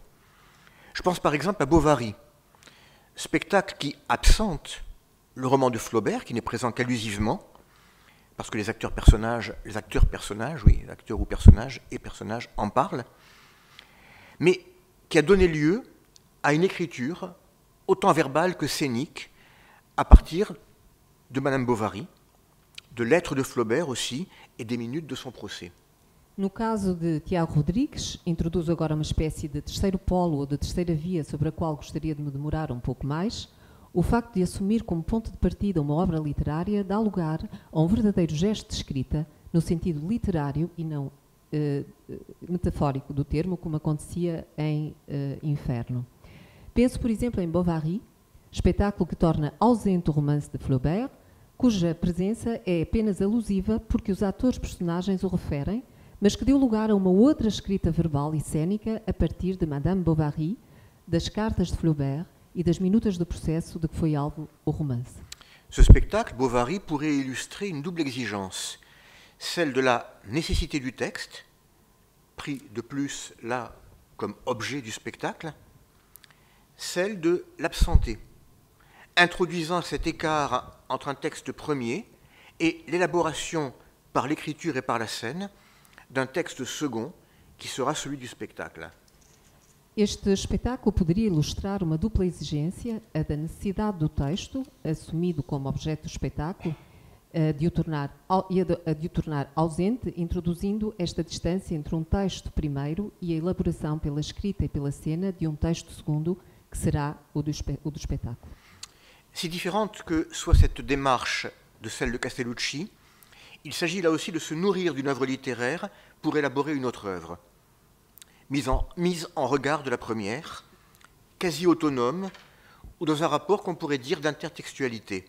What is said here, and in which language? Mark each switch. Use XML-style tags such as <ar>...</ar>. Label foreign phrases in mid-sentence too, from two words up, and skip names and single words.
<fr>Je pense par exemple à Bovary, spectacle qui absente le roman de Flaubert, qui n'est présent qu'allusivement, parce que les acteurs et personnages en parlent, mais qui a donné lieu à une écriture autant verbale que scénique à partir de Madame Bovary, de lettres de Flaubert aussi, et des minutes de son procès.</fr> <pt>No caso de Tiago Rodrigues, introduzo agora uma espécie de terceiro polo ou de terceira via sobre a qual gostaria de me demorar um pouco mais. O facto de assumir como ponto de partida uma obra literária dá lugar a um verdadeiro gesto de escrita, no sentido literário e não metafórico do termo, como acontecia em Inferno. Penso, por exemplo, em Bovary, espetáculo que torna ausente o romance de Flaubert, cuja presença é apenas alusiva porque os atores-personagens o referem, mas que deu lugar a uma outra escrita verbal e cênica a partir de Madame Bovary, das cartas de Flaubert e das minutas do processo de que foi alvo o romance.</pt> <fr>Ce spectacle, Bovary, pourrait illustrer une double exigence, celle de la nécessité du texte, pris de plus là comme objet du spectacle, celle de l'absenté, introduisant cet écart entre un texte premier et l'élaboration par l'écriture et par la scène d'un texte second qui sera celui du spectacle.</fr> <pt>Este espetáculo poderia ilustrar uma dupla exigência, a da necessidade do texto, assumido como objeto do espetáculo, de o tornar ausente, introduzindo esta distância entre um texto primeiro e a elaboração pela escrita e pela cena de um texto segundo, que será o do espetáculo.</pt> <fr>Si différente que soit cette démarche de celle de Castellucci, il s'agit là aussi de se nourrir d'une œuvre littéraire pour élaborer une autre œuvre, mise en regard de la première, quasi autonome, ou dans un rapport qu'on pourrait dire d'intertextualité.</fr>